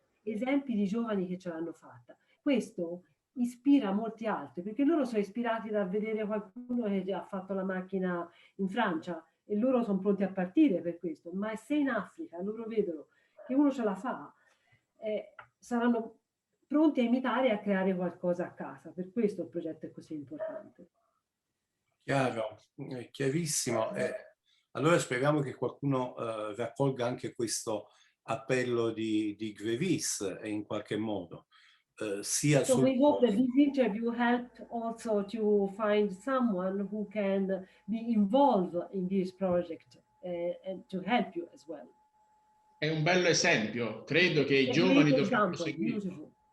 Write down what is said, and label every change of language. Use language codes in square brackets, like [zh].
[it] esempi di giovani che ce l'hanno fatta, questo ispira molti altri, perché loro sono ispirati da vedere qualcuno che ha fatto la macchina in Francia e loro sono pronti a partire per questo, ma se in Africa loro vedono che uno ce la fa, saranno pronti a imitare e a creare qualcosa a casa, per questo il progetto è così importante. Chiaro, chiarissimo. Allora speriamo che qualcuno raccolga anche questo appello di Grévis in qualche modo. Sia [en] so we hope that this interview helped also to find someone who can be involved in this project and to help you as well. [it] È un bello esempio, credo che i giovani dovrebbero seguire.